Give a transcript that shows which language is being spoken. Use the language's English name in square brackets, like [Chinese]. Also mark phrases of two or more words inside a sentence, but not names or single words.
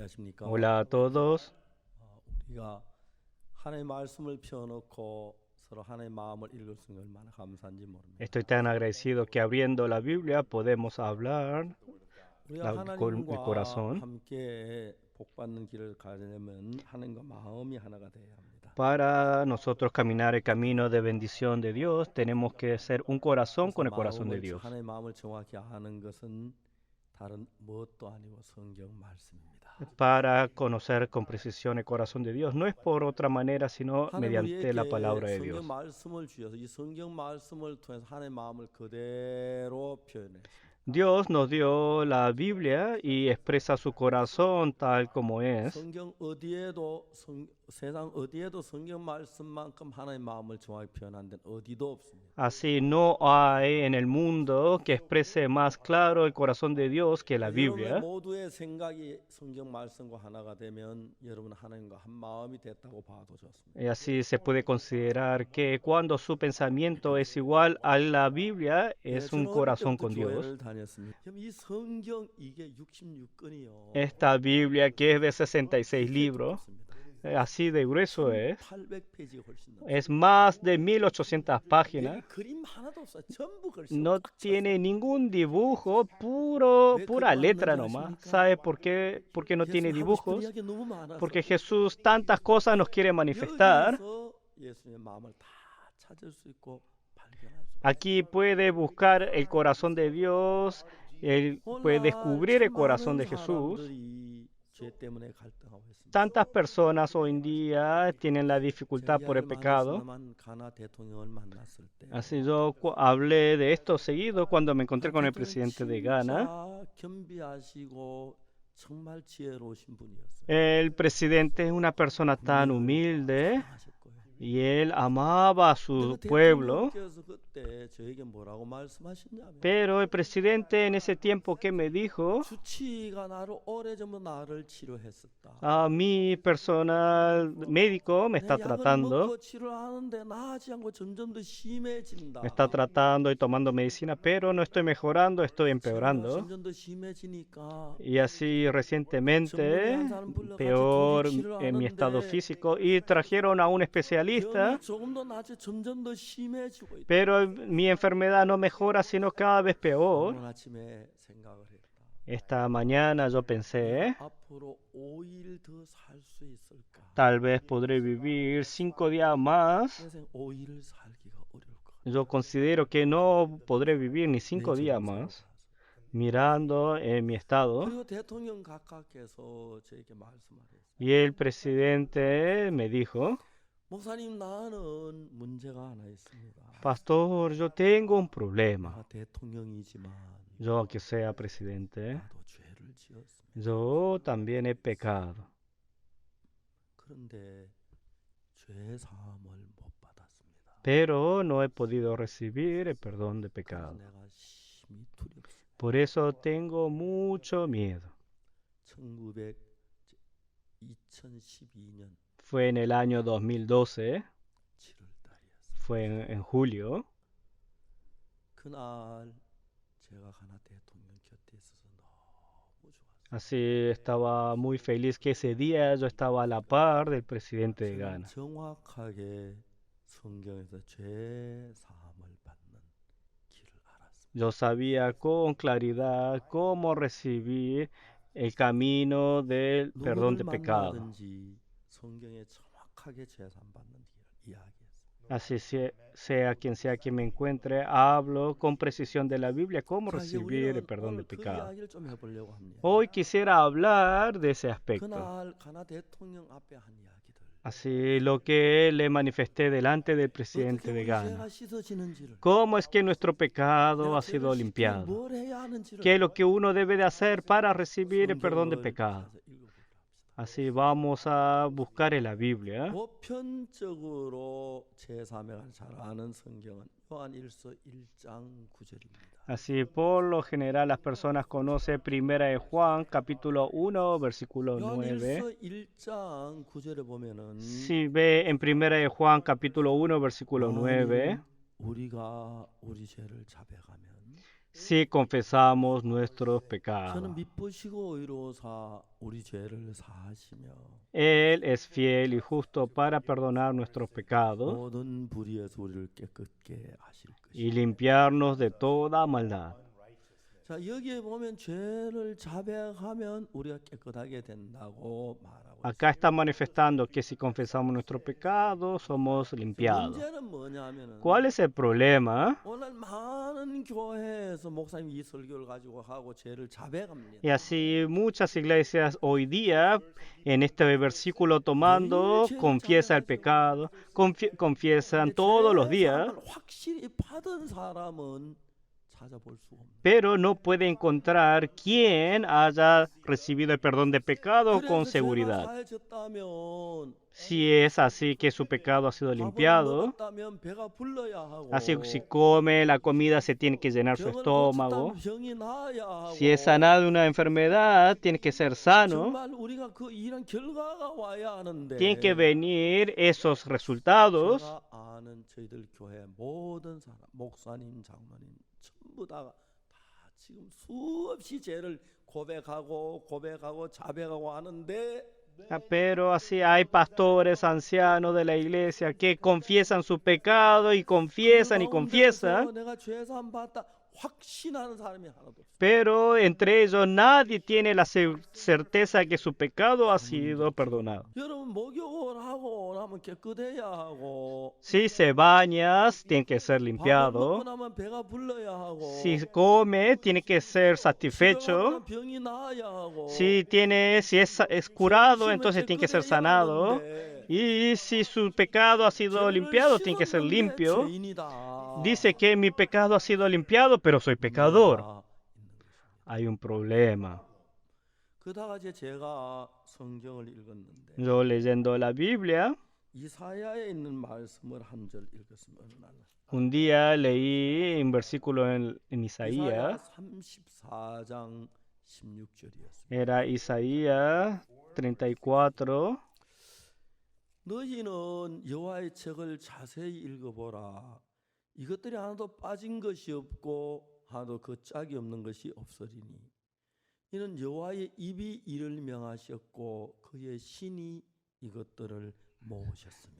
[Korean] 안녕하십니까? [Spanish] Hola a todos. [Korean] 우리가 하나님의 말씀을 펴놓고 서로 하나님의 마음을 읽을 수 있는 얼마나 감사한지 모릅니다. [Spanish] Estoy tan agradecido que abriendo la Biblia podemos hablar [Korean] 우리가 [Spanish] con el [Korean] 하나님과 [Spanish] corazón. [Korean] 함께 복받는 길을 가려면 하나님과 마음이 하나가 되어야 합니다. [Spanish] Para nosotros caminar el camino de bendición de Dios, tenemos que ser un corazón [Korean] 그래서 [Spanish] con el corazón de Dios. [Korean] 하나님의 마음을 정확히 아는 것은 다른 무엇도 아니고 성경 말씀입니다. [Spanish] Para conocer con precisión el corazón de Dios, no es por otra manera, sino [Korean] 하나님 [Spanish] mediante la [Korean] 우리에게 [Spanish] palabra de [Korean] 성경 [Spanish] Dios. [Korean] 말씀을 주셔서 이 성경 말씀을 통해서 하나님의 마음을 그대로 표현했습니다. [Spanish] Dios nos dio la Biblia y expresa su corazón tal como es. [Korean] 성경 세상 어디에도 성경 말씀만큼 하나님의 마음을 정확히 표현한 데는 어디도 없습니다. [Spanish] Así no hay en el mundo que exprese más claro el corazón de Dios que la [Korean] 여러분의 [Spanish] Biblia. [Korean] 모두의 생각이 성경 말씀과 하나가 되면 여러분 하나님과 한 마음이 됐다고 봐도 좋습니다. [Spanish] Y así se puede considerar que cuando su pensamiento es igual a la Biblia, es un [Korean] 저는 어릴 [Spanish] corazón [Korean] 때부터 [Spanish] con Dios. [Korean] 교회를 다녔습니다. 그럼 이 성경 이게 66권이요. [Spanish] Esta Biblia que es de 66 libros, así de grueso [Korean] 800페이지가 훨씬 넘어요. [Spanish] es más de 1800 páginas. [Korean] 여기 그림 하나도 없어요. 전부 글씨로 [Spanish] No [Korean] 꽉 찼어요. [Spanish] tiene ningún dibujo, pura letra nomás. ¿Sabe por qué? Porque no tiene [Korean] 예수님 하고 싶은 [Spanish] dibujos. [Korean] 이야기 너무 많아서 [Spanish] Porque Jesús tantas cosas nos quiere manifestar. [Korean] 여기서 예수님의 마음을 다 찾을 수 있고 발견할 수 있고 [Spanish] Aquí puede buscar el corazón de Dios, él puede descubrir el corazón de Jesús. [Korean] 죄 때문에 갈등하고 있습니다. [Spanish] Tantas personas hoy en día tienen la dificultad por el pecado. [Korean] 가나 대통령을 만났을 때 [Spanish] Así yo hablé de esto seguido cuando me encontré con el presidente de Ghana. [Korean] 겸비하시고 정말 지혜로우신 분이었어요. [Spanish] El presidente es una persona tan humilde [Korean] 하실 거예요. [Spanish] y él amaba a su [Korean] 근데 [Spanish] pueblo. [Korean] 대통령께서 그때 저에게 뭐라고 말씀하셨냐면 [Spanish] Pero el presidente en ese tiempo que me dijo, [Korean] 주치의가 나를 오래전부터 나를 치료했었다. [Spanish] mi personal médico me está [Korean] 내 약을 [Spanish] tratando. [Korean] 먹고 치료하는데 나아지 않고 점점 더 심해진다. [Spanish] Me está tratando y tomando medicina, pero no estoy mejorando, estoy empeorando. [Korean] 점점 더 심해지니까 [Spanish] Y así recientemente, peor en mi estado físico, y trajeron a un especialista, [Korean] 병이 조금 더 나지 점점 더 심해지고 있다. [Spanish] pero mi enfermedad no mejora, sino cada vez peor. [Korean] 오늘 아침에 생각을 했다. [Spanish] Esta mañana yo pensé, [Korean] 앞으로 5일 더 살 수 있을까? [Spanish] tal vez podré vivir 5 días más. [Korean] 인생 5일을 살기가 어려울 것 같아. [Spanish] Yo considero que no podré vivir ni 5 días más. Mirando en mi estado, [Korean] 그리고 대통령 각하께서 저에게 말씀하셨어요. [Spanish] y el presidente me dijo, [Korean] 목사님 나는 문제가 하나 있습니다. [Spanish] Pastor, yo tengo un problema. [Korean] 내가 대통령이지만 [Spanish] Yo, aunque sea presidente, [Korean] 나도 죄를 지었습니다. [Spanish] yo también he pecado. [Korean] 그런데 죄 사함을 못 받았습니다. [Spanish] Pero no he podido recibir el perdón de [Korean] 그래서 [Spanish] pecado. [Korean] 내가 심히 두렵습니다. [Spanish] Por eso tengo mucho miedo. [Korean] 2012년 [Spanish] Fue en el año 2012, [Korean] 7월 달이었어요. [Spanish] fue en julio. [Korean] 그날 제가 가나 대통령 곁에 있어서 너무 좋았어요. [Spanish] Así estaba muy feliz que ese día yo estaba a la par del presidente de [Korean] 저는 [Spanish] Ghana. [Korean] 정확하게 성경에서 죄 사함을 받는 길을 알았습니다. [Spanish] Yo sabía con claridad cómo recibir el camino del perdón de [Korean] 누구를 [Spanish] pecado. [Korean] 만나든지 성경에 정확하게 죄 사함 받는 길을 이야기했어요. [Spanish] Así sea quien me encuentre, hablo con precisión de la Biblia cómo [Korean] 자, 이제 [Spanish] recibir el [Korean] 우리는 [Spanish] perdón de [Korean] 오늘 그 [Spanish] pecado. [Korean] 이야기를 좀 해보려고 합니다. [Spanish] Hoy quisiera hablar de ese aspecto. [Korean] 그날 가나 대통령 앞에 한 이야기들. [Spanish] Así lo que le manifesté delante del [Korean] 어떻게 [Spanish] presidente de [Korean] 우리 [Spanish] Ghana. [Korean] 죄가 씻어지는지를. [Spanish] ¿Cómo es que nuestro pecado [Korean] 내가 [Spanish] ha sido [Korean] 죄를 씻기 [Spanish] limpiado? [Korean] 뭘 해야 하는지를. [Spanish] ¿Qué es lo que uno debe de hacer para recibir el perdón de [Korean] 성경을 [Spanish] pecado? [Korean] 찾아서 읽어보기로 합시다. [Spanish] Así vamos a buscar en la Biblia. [Korean] 보편적으로 제3을 잘 아는 성경은 요한일서 1장 9절입니다. [Spanish] Así por lo general las personas conocen Primera de Juan, capítulo 1, versículo 9. [Korean] 요한일서 1장 9절에 보면은 [Spanish] Si ve en Primera de Juan, capítulo 1, versículo 9, [Korean] 우리가 우리 죄를 자백하면 [Spanish] si confesamos nuestros [Korean] 저는 [Spanish] pecados. [Korean] 미쁘시고 의로우사 우리 죄를 사하시며 [Spanish] Él es fiel y justo para perdonar nuestros pecados [Korean] 모든 불의에서 우리를 깨끗게 하실 [Spanish] y [Korean] 것이다. [Spanish] limpiarnos de toda maldad. [Korean] 자, 여기에 보면 죄를 자백하면 우리가 깨끗하게 된다고 말하고 [Spanish] Acá está manifestando que si confesamos nuestros pecados, somos [Korean] 있어요. [Spanish] limpiados. [Korean] 문제는 뭐냐면은 [Spanish] ¿Cuál es el problema? [Korean] 오늘 많은 교회에서 목사님이 이 설교를 가지고 하고 죄를 자백합니다. [Spanish] Y así muchas iglesias hoy día, en este versículo tomando, confiesa el pecado, confiesan todos los días, [Korean] 죄사함을 확실히 받은 사람은 찾아볼 수 없는. [Spanish] pero no puede encontrar quien haya recibido el perdón de pecado con [Korean] 그래서 죄가 [Spanish] seguridad. [Korean] 사해졌다면 [Spanish] Si es así que su pecado ha sido [Korean] 밥을 [Spanish] limpiado, [Korean] 먹었다면 배가 불러야 하고 [Spanish] así si come la comida se tiene que llenar su [Korean] 병을 [Spanish] estómago. [Korean] 고쳤다면 병이 나아야 하고 [Spanish] Si es sanado de una enfermedad, tiene que ser sano. [Korean] 정말 우리가 그 일한 결과가 와야 하는데 [Spanish] Tienen que venir esos resultados. [Korean] 제가 아는 저희들 교회 모든 사람 목사님 장로님 전부 다 지금 수없이 죄를 고백하고 자백하고 하는데 [Spanish] Pero así hay pastores, ancianos de la iglesia que confiesan su pecado y confiesan y confiesan, [Korean] 내가 죄 사함 받다 확신하는 사람이 하나도 없어요. [Spanish] pero entre ellos nadie tiene la certeza que su pecado ha sido perdonado. [Korean] 여러분 목욕을 하고 나면 깨끗해야 하고 [Spanish] Si se baña, tiene que ser [Korean] 밥을 [Spanish] limpiado. [Korean] 먹고 나면 배가 불러야 하고 [Spanish] Si come, tiene que ser satisfecho. [Korean] 치료하면 병이 나아야 하고 [Spanish] Si es curado, entonces tiene que ser sanado. Y si su pecado ha sido limpiado, tiene que ser limpio. Dice que mi pecado ha sido limpiado, pero soy pecador. Hay un problema. [Korean] 그다가 제가 성경을 읽었는데 [Spanish] Yo leyendo la Biblia, [Korean] 이사야에 있는 말씀을 한 절 읽었으면 얼마나 [Spanish] un día leí un versículo en [Korean] 이사야 [Spanish] Isaías. [Korean] 34장 16절이었습니다. [Spanish] Era Isaías 34. [Korean] 너희는 여호와의 책을 자세히 읽어보라. 이것들이 하나도 빠진 것이 없고 하나도 그 짝이 없는 것이 없으리니 이는 여호와의 입이 이를 명하셨고 그의 신이 이것들을 모으셨습니다.